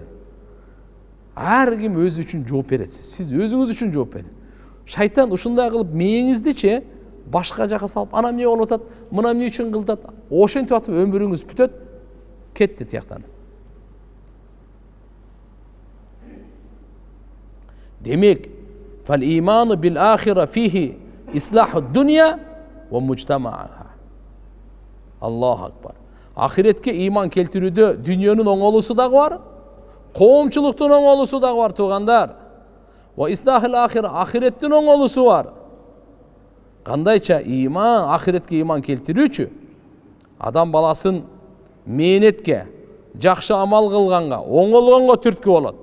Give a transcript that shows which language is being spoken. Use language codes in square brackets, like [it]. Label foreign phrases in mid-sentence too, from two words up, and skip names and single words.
[ky] Ар ким өзү үчүн жооп берет. Сиз өзүңүз үчүн жооп бериңиз. Шайтан ушундай кылып мээңиздичи башка жака салып, ана эмне болуп атат, мына эмне үчүн кылдат, ошентип атып өмүрүңүз бүтөт, кетти тияктан. [ar] Демек, فالإيمان بالآخرة فيه إصلاح الدنيا ومجتمعها. الله أكبر. [ky] Ахиретке иман келтирүүдө дүйнөнүн оңолуусу дагы бар, коомчулуктун оңолуусу дагы бар тугандар. [ar] وإصلاح الآخرة, [ky] ахиреттин оңолуусу бар. Кандайча иман, ахиретке иман келтирүүчү адам баласын мээнетке, жакшы амал кылганга, оңолгонго түрткү болот.